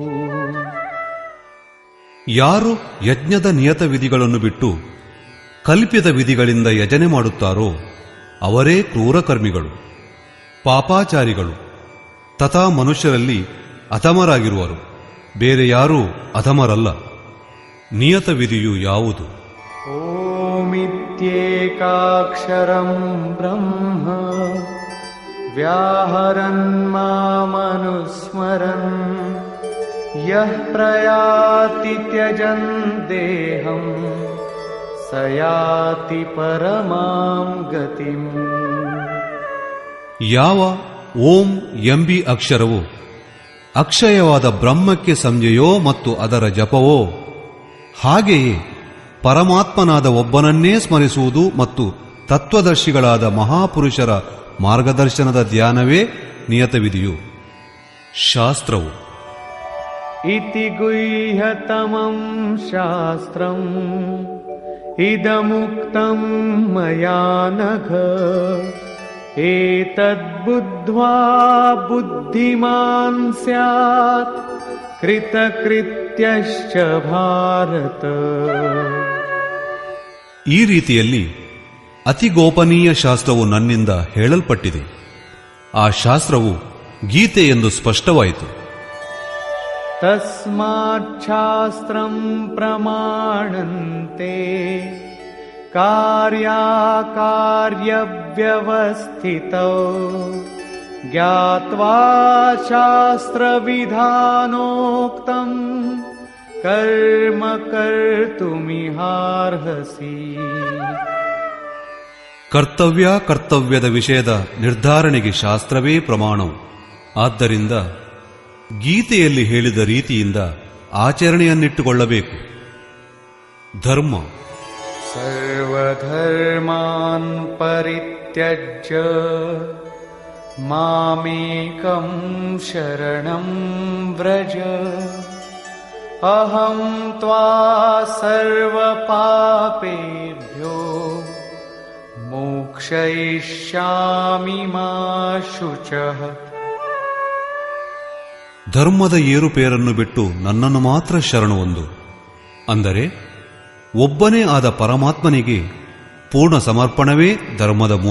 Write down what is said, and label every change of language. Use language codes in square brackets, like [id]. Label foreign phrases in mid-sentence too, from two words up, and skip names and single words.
[kn] ಯಾರು ಯಜ್ಞದ ನಿಯತ ವಿಧಿಗಳನ್ನು ಬಿಟ್ಟು ಕಲ್ಪಿತ ವಿಧಿಗಳಿಂದ ಯಜನೆ ಮಾಡುತ್ತಾರೋ ಅವರೇ ಕ್ರೂರಕರ್ಮಿಗಳು, ಪಾಪಾಚಾರಿಗಳು ತಥಾ ಮನುಷ್ಯರಲ್ಲಿ ಅಧಮರಾಗಿರುವರು. ಬೇರೆ ಯಾರೂ ಅಧಮರಲ್ಲ. ನಿಯತ ವಿಧಿಯು ಯಾವುದು? [sa] ಓಮಿತ್ಯೇಕಾಕ್ಷರಂ ಬ್ರಹ್ಮ ವ್ಯಾಹರನ್ ಮಾಮನುಸ್ಮರನ್ ಯಃ ಪ್ರಯಾತಿ ತ್ಯಜನ್ ದೇಹಂ ಸ ಯಾತಿ ಪರಮಾಂ ಗತಿಂ. [kn] ಯಾವ ಓಂ ಎಂಬಿ ಅಕ್ಷರವು ಅಕ್ಷಯವಾದ ಬ್ರಹ್ಮಕ್ಕೆ ಸಂಜೆಯೋ ಮತ್ತು ಅದರ ಜಪವೋ, ಹಾಗೆಯೇ ಪರಮಾತ್ಮನಾದ ಒಬ್ಬನನ್ನೇ ಸ್ಮರಿಸುವುದು ಮತ್ತು ತತ್ವದರ್ಶಿಗಳಾದ ಮಹಾಪುರುಷರ ಮಾರ್ಗದರ್ಶನದ ಧ್ಯಾನವೇ ನಿಯತ ವಿಧಿಯು. ಶಾಸ್ತ್ರವು [sa] ಇತಿ ಗುಹ್ಯತಮಂ ಶಾಸ್ತ್ರಂ ಇದಮುಕ್ತಂ ಮಯಾ ನಘ ಏತದ್ಬುದ್ಧ್ವಾ ಬುದ್ಧಿಮಾನ್ ಸ್ಯಾತ್ ಕೃತಕೃತ್ಯಶ್ಚ ಭಾರತ. [kn] ಈ ರೀತಿಯಲ್ಲಿ ಅತಿ ಗೋಪನೀಯ ಶಾಸ್ತ್ರವು ನನ್ನಿಂದ ಹೇಳಲ್ಪಟ್ಟಿದೆ. ಆ ಶಾಸ್ತ್ರವು ಗೀತೆ ಎಂದು ಸ್ಪಷ್ಟವಾಯಿತು. [sa] ತಸ್ಮಾತ್ ಶಾಸ್ತ್ರಂ ಪ್ರಮಾಣಂತೆ कार्याकार्यव्यवस्थितौ ज्ञात्वा शास्त्रविधानोक्तम् कर्म कर्तुमिहार्हसि. [kn] ಕರ್ತವ್ಯ ಕರ್ತವ್ಯದ ವಿಷಯದ ನಿರ್ಧಾರಣೆಗೆ ಶಾಸ್ತ್ರವೇ ಪ್ರಮಾಣವು. ಆದ್ದರಿಂದ ಗೀತೆಯಲ್ಲಿ ಹೇಳಿದ ರೀತಿಯಿಂದ ಆಚರಣೆಯನ್ನಿಟ್ಟುಕೊಳ್ಳಬೇಕು. ಧರ್ಮ [sa] ಸರ್ವಧರ್ಮಾನ್ ಪರಿತ್ಯಜ್ಯ ಮಾಮೇಕಂ ಶರಣಂ ವ್ರಜ ಅಹಂ ತ್ವಾ ಸರ್ವಪಾಪೇಭ್ಯೋ ಮೋಕ್ಷಯಿಷ್ಯಾಮಿ ಮಾ ಶುಚಃ. [kn] ಧರ್ಮದ ಏರುಪೇರನ್ನು ಬಿಟ್ಟು ನನ್ನನ್ನು ಮಾತ್ರ ಶರಣು ಹೊಂದು. ಅಂದರೆ ಒಬ್ಬನೇ ಆದ ಪರಮಾತ್ಮನಿಗೆ ಪೂರ್ಣ ಸಮರ್ಪಣವೇ ಧರ್ಮದ ಮೂಲ.